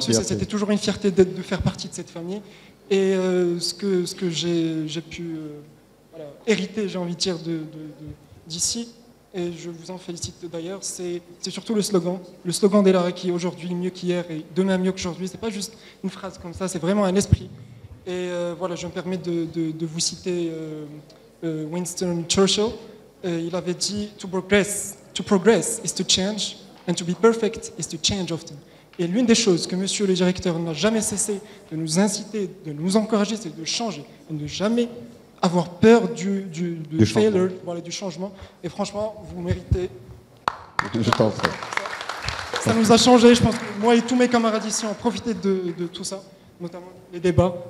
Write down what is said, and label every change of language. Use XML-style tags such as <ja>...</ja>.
<fr>C'était toujours une fierté de faire partie de cette famille. Et ce que j'ai pu hériter, j'ai envie de dire, d'ici, et je vous en félicite d'ailleurs, c'est surtout le slogan d'El Araqi, aujourd'hui mieux qu'hier et demain mieux qu'aujourd'hui. C'est pas juste une phrase comme ça, c'est vraiment un esprit. Et voilà, je me permets de vous citer Winston Churchill. Il avait dit</fr> <en>to progress is to change, and to be perfect is to change often.</en> <fr>Et l'une des choses que monsieur le directeur n'a jamais cessé de nous inciter, de nous encourager, c'est de changer, et de jamais avoir peur du failure, voilà, du changement. Et franchement, vous méritez. Je t'en prie. Ça nous a changé, je pense que moi et tous mes camarades ici ont profité de tout ça, notamment les débats.</fr>